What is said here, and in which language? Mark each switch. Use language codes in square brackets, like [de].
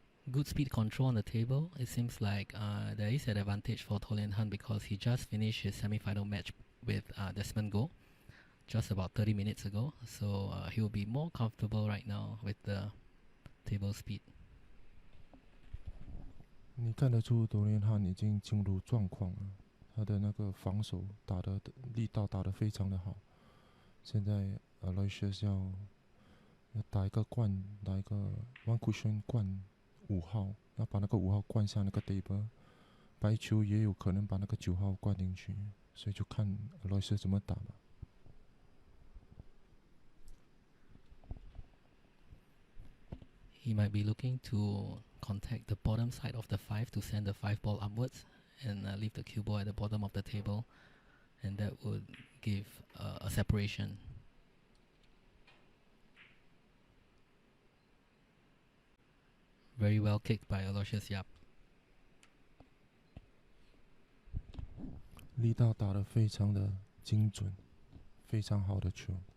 [en] Good speed control on the table. It seems like there is an advantage for Toh Lian because he just finished his semi-final match with Desmond Goh just about 30 minutes ago. So he will be more comfortable right now with the table speed. [zh] 你看得出多连汉已经进入状况了，他的那个防守打的力道打得非常的好。现在 Aloysius 要打一个灌，打一个 one cushion 灌5号，要把那个5号灌下那个 table， 白球也有可能把那个9号灌进去，所以就看 Aloysius 怎么打吧。 [en] He might be looking to contact the bottom side of the 5 to send the 5 ball upwards and leave the cue ball at the bottom of the table, and that would give a separation. Very well kicked by Aloysius Yapp. [zh] 力道打得非常的精准，非常好的球。